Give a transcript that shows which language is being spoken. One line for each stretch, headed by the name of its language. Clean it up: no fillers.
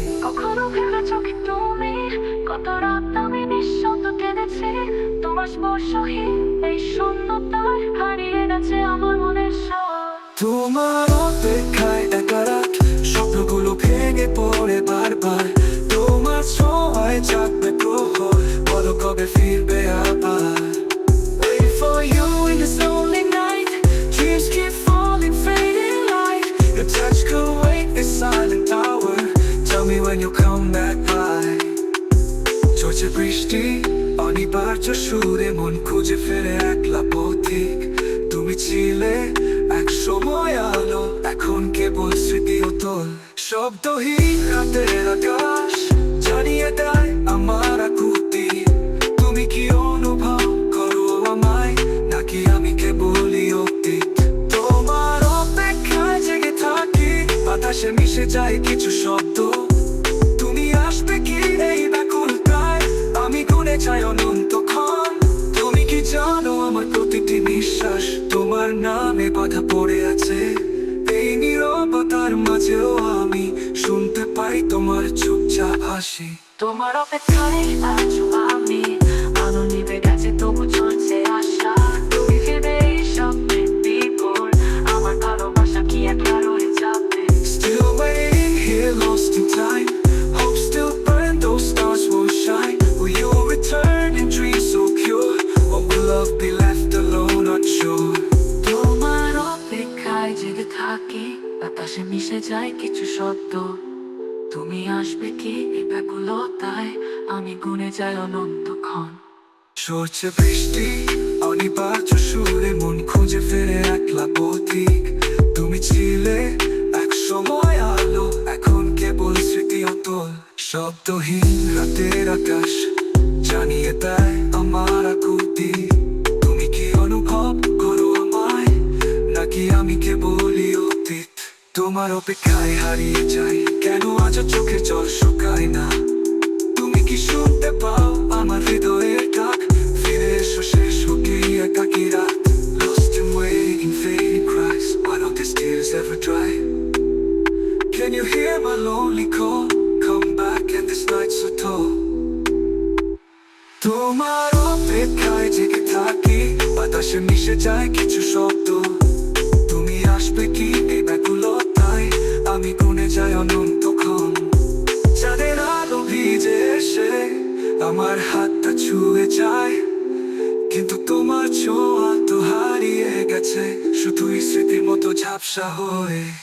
Bangla: কখনো ভেবেছ কি তুমি কত রাত আমি নিঃশব্দ কেঁদেছি, তোমার স্পর্শহীন এই শূন্যতায় হারিয়ে গেছে আমার মনের স্বর। তোমার অপেক্ষায় একা রাত, স্বপ্নগুলো ভেঙে পড়ে বারবার। তোমার ছোঁয়ায় জাগবে প্রহর, বলো কবে ফিরবে আবার।
English: Wait for you in this lonely night, dreams keep falling, fading light. Your touch could wake a silent hour, tell me when you'll come back by.
Bangla: ঝরছে বৃষ্টি অনিবার্য সুরে, মন খুঁজে ফেরে একলা পথিক। তুমি ছিলে এক সময় আলো, এখন কেবল স্মৃতি অতল। শব্দহীন রাতের আকাশ জানিয়ে দেয় আমার আকুতি। তুমি কি অনুভব করো আমায়, নাকি আমি কেবলই অতীত? তোমার অপেক্ষায় জেগে থাকি, বাতাসে মিশে যায় কিছু শব্দ। তুমি আসবে কি এই ব্যাকুলতায়, আমি গুনে যাই অনন্তক্ষণ। তুমি কি জানো আমার প্রতিটি নিঃশ্বাস তোমার নামে বাধা পড়ে আছে। এই নীরবতার মাঝেও আমি শুনতে পাই তোমার চুপচাপ হাসি। তোমার অপেক্ষায় আছো আমি, আলো নিভে গেছে তবু চলছে আশা। তুমি ফিরবে এই স্বপ্নের বিপর, আমার ভালোবাসা কি একলা রয়ে যাবে?
English: Still waiting here, lost in time. Hope still burn, those stars will shine. Will you return in dreams so pure, or will love be left alone unsure?
Bangla: তোমার অপেক্ষায় জেগে থাকি, বাতাসে মিশে যায় কিছু শব্দ। তুমি আসবে কি এই ব্যাকুলতায়, আমি গুনে যাই অনন্তক্ষণ। ঝরছে বৃষ্টি অনিবার্য সুরে, মন খুঁজে ফেরে একলা পথিক। তুমি ছিলে এক সময় আলো, এখন কেবল স্মৃতি অতল। শব্দহীন রাতের আকাশ জানিয়ে দেয় আমার আকুতি। তুমি কি অনুভব করো আমায়, নাকি আমি কেবলই অতীত? তোমার অপেক্ষায় হারিয়ে যাই, কেন আজ চোখের জল শুকায় না? তুমি কি শুনতে পাও আমার হৃদয়ের ডাক, ফিরে এসো শেষ হোক এই একাকী রাত।
English: Lost in waiting, fading cries, why don't these tears ever dry? Can you hear my lonely call, come back and this night so tall.
Bangla: তোমার অপেক্ষায় জেগে থাকি, বাতাসে মিশে যায় কিছু শব্দ। তুমি আসবে কি এই ব্যাকুলতায়, আমি গুনে যাই অনন্তক্ষণ। চাঁদের আলো ভিজে এসে আমার হাতটা ছুঁয়ে যায়, কিন্তু তোমার ছোঁয়া তো হারিয়ে গেছে, শুধুই স্মৃতির মতো ঝাপসা হয়ে।